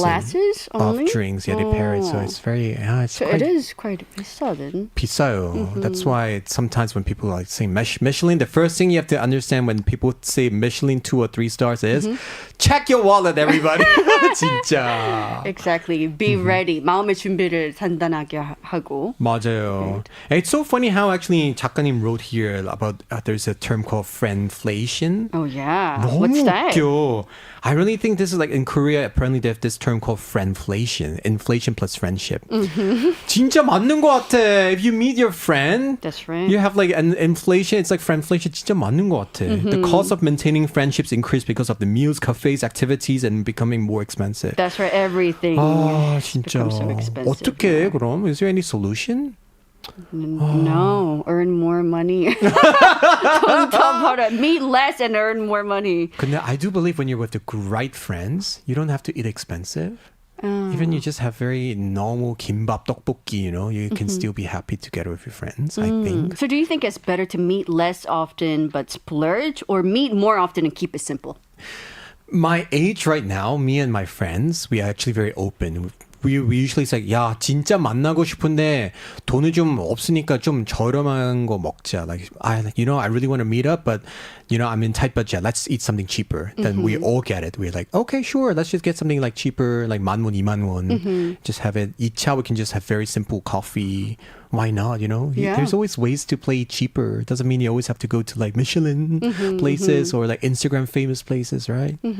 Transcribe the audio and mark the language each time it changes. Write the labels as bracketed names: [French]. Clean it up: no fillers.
[English] Glasses only? Of drinks. Yeah, they pair it. So it's very, it's So quite it is quite [Korean] 비싸 [English] then. [Korean] 비싸요. [English] That's why sometimes when people like say Michelin, the first thing you have to understand when people say Michelin 2 or 3 stars is check your wallet, everybody. [Korean] 진짜. [English] Exactly. Be ready. [Korean] 마음의 준비를 단단하게 하고. 맞아요. [English] And it's so funny how actually 작가님 wrote here about there's a term called friendflation. Oh yeah. [Korean] 너무 [English] What's that? [Korean] 웃겨. [English] I really think this is like in Korea apparently they have this term called friendflation. Inflation plus friendship. [Korean] 진짜 맞는 것 같아. [English] If you meet your friend, That's right. you have like an inflation. It's like friendflation. [Korean] 진짜 맞는 것 같아. [English] The cost of maintaining friendships increase because of the meals, cafes, activities, and becoming more expensive. That's right. Everything [Korean] 아 진짜. [English] becomes so expensive. [Korean] 어떻게 그럼? [English] Is there any solution? No, earn more money. Don't talk about it. Meet less and earn more money. [Korean] 근데 [English] I do believe when you're with the right friends, you don't have to eat expensive. Even you just have very normal kimbap 떡볶이, you can still be happy together with your friends, I think. So do you think it's better to meet less often but splurge or meet more often and keep it simple? My age right now, me and my friends, we are actually very open. We usually say, [Korean] 야, 진짜 만나고 싶은데 돈이 좀 없으니까 좀 저렴한 거 먹자. [English] Like, I really want to meet up, but, I'm in tight budget. Let's eat something cheaper. Then we all get it. We're like, okay, sure. Let's just get something like cheaper, like 10,000원, 20,000원. Just have it. 2차, we can just have very simple coffee. Why not, Yeah. There's always ways to play cheaper. It doesn't mean you always have to go to like Michelin places or like Instagram famous places, right?